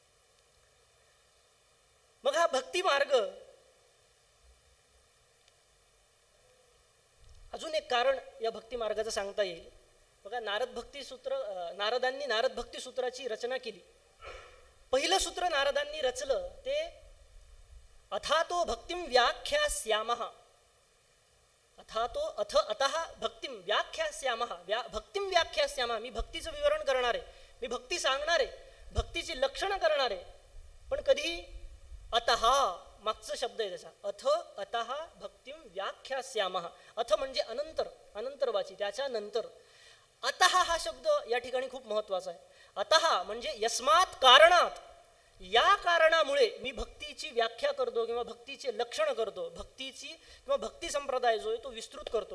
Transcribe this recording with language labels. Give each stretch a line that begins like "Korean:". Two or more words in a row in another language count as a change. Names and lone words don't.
Marathi: मग हा भक्ती मार्ग, अजून एक कारण या भक्ती मार्गाचं सांगता येईल बघा. नारदांनी नारद भक्ती सूत्राची रचना केली. पहिलं सूत्र नारदांनी रचलं ते
Sanskrit: अथातो भक्तिम व्याख्यास्यामः. अतः भक्तिम व्याख्यास्यामः. भक्तिम व्याख्यास्यामः,
Marathi: मी भक्तीचं विवरण करणार आहे, मी भक्ती सांगणार आहे, भक्तीची लक्षणं करणार आहे. पण कधी अतः मागचा शब्द आहे त्याचा,
Sanskrit: अतः भक्तिम व्याख्यास्यामः.
Marathi: अथ म्हणजे अनंतरवाची, त्याच्यानंतर. अतः हा शब्द या ठिकाणी खूप महत्वाचा आहे. अतः म्हणजे
Sanskrit: यस्मात कारणात,
Marathi: या कारणामुळे मी भक्तीची व्याख्या करतो किंवा भक्तीचे लक्षण करतो, भक्तीची किंवा भक्ती संप्रदाय जो आहे तो विस्तृत करतो.